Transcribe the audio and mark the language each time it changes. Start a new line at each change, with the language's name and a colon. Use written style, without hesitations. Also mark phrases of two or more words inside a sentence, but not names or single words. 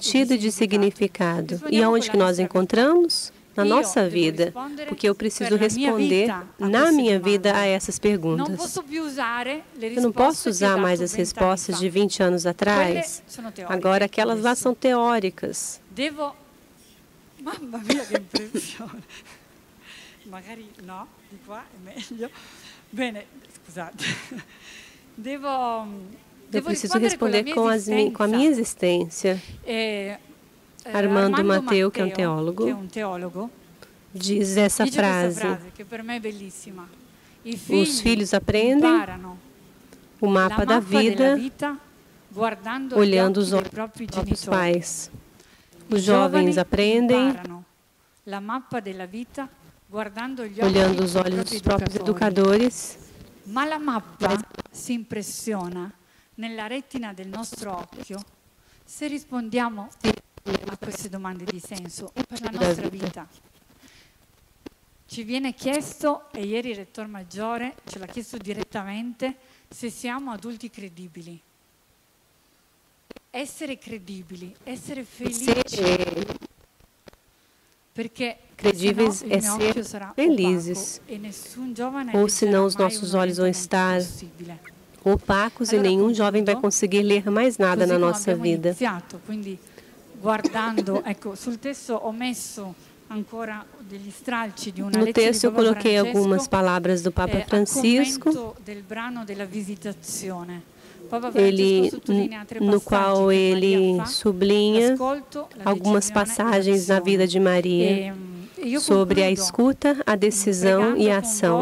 Portuguese: E aonde que nós encontramos? na nossa vida, porque eu preciso responder na minha vida a essas perguntas. Eu não posso usar mais as respostas de 20 anos atrás. Agora, aquelas lá são teóricas.
Italian: Mamma mia, che impressione! Magari no, di qua è meglio. Bene, scusate.
Portuguese: Eu preciso responder com a minha existência. Armando Matteo, que é um teólogo, diz essa frase: os filhos aprendem o mapa da vida olhando os olhos dos próprios pais. Os jovens aprendem olhando os olhos dos próprios educadores.
Italian: Ma la mappa si impressiona nella retina del nostro occhio se rispondiamo a queste domande di senso per la nostra vita. Ci viene chiesto, e ieri il Rettor Maggiore ce l'ha chiesto direttamente, se siamo adulti credibili. Essere credibili, essere felici. Perché
Portuguese: credíveis é ser felizes, ou senão os nossos olhos vão estar opacos e nenhum jovem vai conseguir ler mais nada na nossa vida. No texto eu coloquei algumas palavras do Papa Francisco, no qual ele sublinha algumas passagens na vida de Maria sobre a escuta, a decisão e a ação.